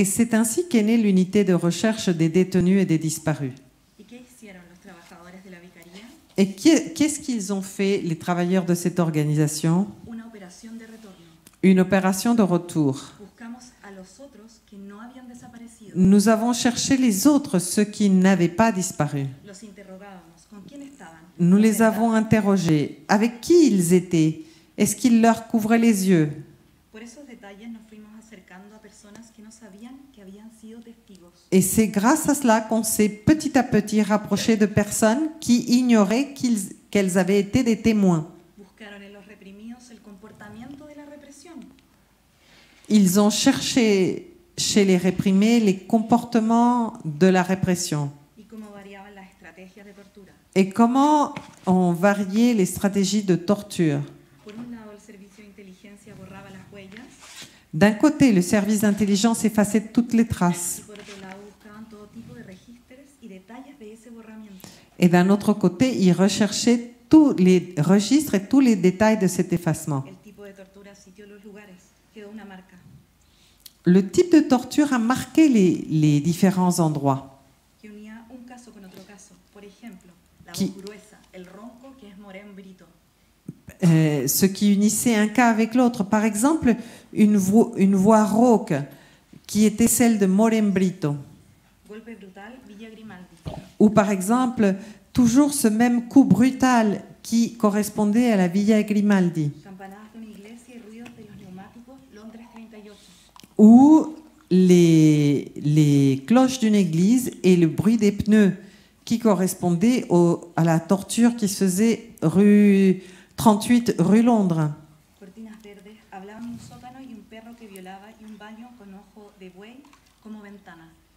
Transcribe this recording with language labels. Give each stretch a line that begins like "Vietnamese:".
French: Et c'est ainsi qu'est née l'unité de recherche des détenus et des disparus.
Spanish: ¿Y qué hicieron los trabajadores de la vicaría?
French: Et qu'est-ce qu'ils ont fait, les travailleurs de cette organisation?
Spanish: Una operación de retorno.
French: Une opération de retour.
Spanish: Buscamos a los otros que no habían desaparecido.
French: Nous avons cherché les autres, ceux qui n'avaient pas disparu.
Spanish: Los interrogábamos. ¿Con quién estaban?
French: Nous les
Spanish: ¿Dónde
French: avons
Spanish: estaban?
French: interrogés. Avec qui ils étaient? Est-ce qu'ils leur couvraient les yeux?
Spanish: Por esos detalles nos fuimos acercando a personas que no sabían que habían sido testigos.
French: Et c'est grâce à cela qu'on s'est petit à petit rapproché de personnes qui ignoraient qu'elles avaient été des témoins.
Spanish: Buscaron en los reprimidos el comportamiento de la represión.
French: Ils ont cherché chez les réprimés les comportements de la répression
Spanish: Y cómo variaban las estrategias de tortura.
French: et comment ont varié les stratégies de torture.
Spanish: Por un lado, el servicio de inteligencia borraba las huellas
French: D'un côté, le service d'intelligence effaçait toutes les traces
Spanish: y por otro lado buscaban todo tipo de registros y detalles de ese borramiento.
French: et d'un autre côté, ils recherchaient tous les registres et tous les détails de cet effacement.
Spanish: El tipo de tortura sitió los lugares, quedó una marca
French: Le type de torture a marqué les différents endroits.
Spanish: que unía un caso con otro caso. Por ejemplo, la
French: Qui-
Spanish: voz gruesa, el ronco que es Morén Brito.
French: Ce qui unissait un cas avec l'autre. Par exemple, une voix rauque qui était celle de Morén Brito.
Spanish: Golpe brutal, Villa Grimaldi.
French: Ou par exemple, toujours ce même coup brutal qui correspondait à la Villa Grimaldi.
Spanish: Campanadas de una iglesia y ruidos de los neumáticos, Londres 38.
French: Ou les cloches d'une église et le bruit des pneus qui correspondait à la torture qui se faisait rue 38 rue Londres.
Spanish: Cortinas verdes, hablaban de un sótano y un perro que violaba y un baño con ojo de buey como ventana.